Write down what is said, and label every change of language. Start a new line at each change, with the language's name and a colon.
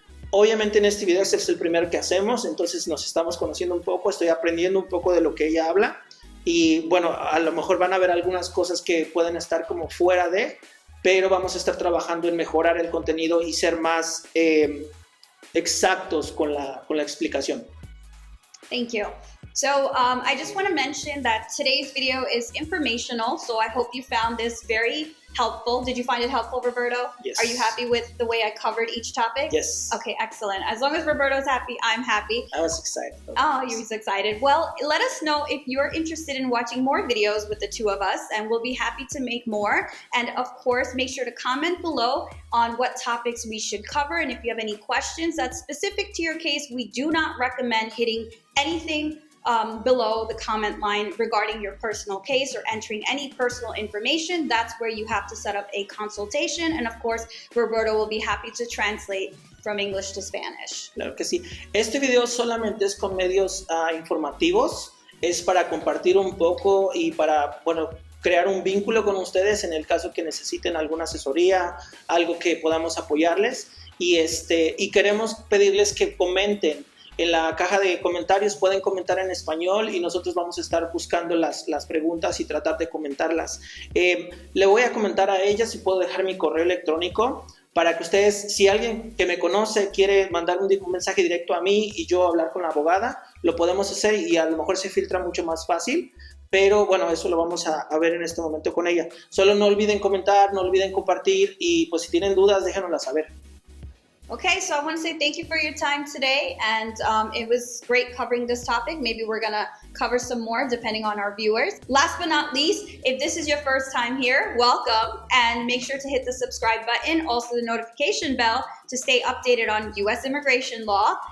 Spanish: Obviamente en este video este es el primer que hacemos, entonces nos estamos conociendo un poco, estoy aprendiendo un poco de lo que ella habla y bueno, a lo mejor van a ver algunas cosas que pueden estar como fuera de, pero vamos a estar trabajando en mejorar el contenido y ser más exactos con la explicación.
English: Thank you. So I just want to mention that today's video is informational, so I hope you found this very helpful. Did you find it helpful, Roberto? Yes. Are you happy with the way I covered each topic? Yes. Okay, excellent. As long as Roberto's happy, I'm happy. I was excited. Oh, you was excited. Well, let us know if you're interested in watching more videos with the two of us, and we'll be happy to make more. And of course, make sure to comment below on what topics we should cover. And if you have any questions that's specific to your case, we do not recommend hitting anything below the comment line regarding your personal case or entering any personal information. That's where you have to set up a consultation. And of course, Roberto will be happy to translate from English to Spanish.
Spanish: Claro que sí. Este video solamente es con medios informativos. Es para compartir un poco y para, bueno, crear un vínculo con ustedes en el caso que necesiten alguna asesoría, algo que podamos apoyarles. Y queremos pedirles que comenten. En la caja de comentarios pueden comentar en español y nosotros vamos a estar buscando las preguntas y tratar de comentarlas. Le voy a comentar a ella si puedo dejar mi correo electrónico para que ustedes, si alguien que me conoce quiere mandar un mensaje directo a mí y yo hablar con la abogada, lo podemos hacer y a lo mejor se filtra mucho más fácil. Pero bueno, eso lo vamos a ver en este momento con ella. Solo no olviden comentar, no olviden compartir y pues si tienen dudas déjenoslas saber.
English: Okay, so I want to say thank you for your time today, and it was great covering this topic. Maybe we're going to cover some more depending on our viewers. Last but not least, if this is your first time here, welcome, and make sure to hit the subscribe button, also the notification bell to stay updated on U.S. immigration law.